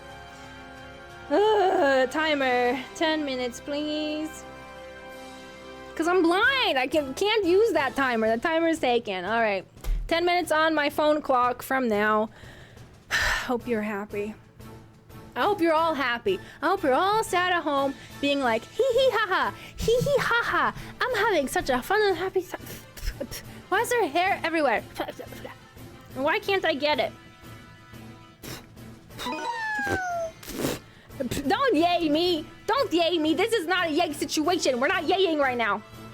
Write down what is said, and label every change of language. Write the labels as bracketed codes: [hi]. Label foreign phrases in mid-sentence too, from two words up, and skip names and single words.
[en] Timer. 10 minutes, please. Because I'm blind. I can't use that timer. The timer is taken. All right. 10 minutes on my phone clock from now. Hope you're happy. I hope you're all happy. I hope you're all sat at home being like, hee hee ha ha, hee hee ha ha. I'm having such a fun and happy time. Why is there hair everywhere? And why can't I get it? Don't yay me. Don't yay me. This is not a yay situation. We're not yaying right now.